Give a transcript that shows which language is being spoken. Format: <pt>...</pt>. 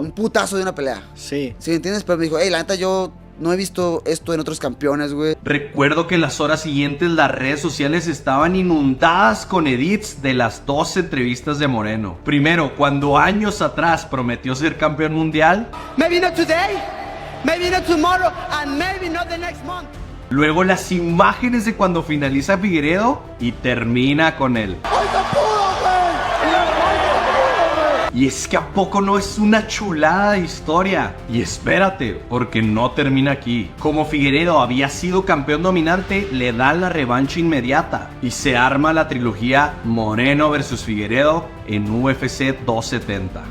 <es>Un putazo de una pelea. Sí. ¿Sí me entiendes? Pero me dijo, hey, la neta yo No he visto esto en otros campeones, güey. Recuerdo que en las horas siguientes las redes sociales estaban inundadas con edits de las 2 entrevistas de Moreno. Primero, cuando años atrás prometió ser campeón mundial.</es> <en>Maybe not today, maybe not tomorrow, and maybe not the next month.</en> <es>Luego las imágenes de cuando finaliza Figueiredo y termina con él. Y es que a poco no es una chulada de historia. Y espérate, porque no termina aquí. Como Figueiredo había sido campeón dominante, le dan la revancha inmediata y se arma la trilogía Moreno vs Figueiredo en UFC 270.</es>